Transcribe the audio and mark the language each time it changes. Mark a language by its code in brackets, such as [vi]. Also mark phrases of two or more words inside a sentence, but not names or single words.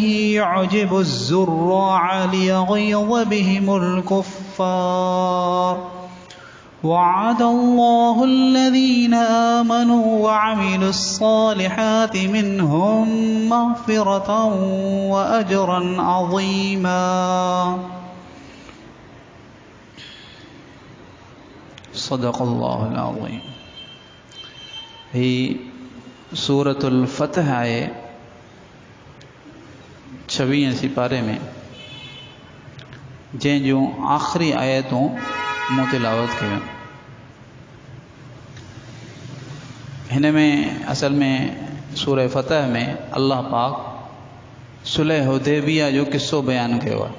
[ar] يعجب الزراع ليغيظ بهم الكفار وعد الله الذين آمنوا وعملوا الصالحات منهم مغفرة وأجرا عظيما صدق الله العظيم. [sd] ही सूरतुल फतह आहे 26 सिपारे में जंहिं जूं आख़िरी आयतूं मूं तिलावत कयूं। हिन में असल में सूरह फतह में अल्लाह पाक सुलह हुदैबिया जो किस्सो बयान कयो आहे।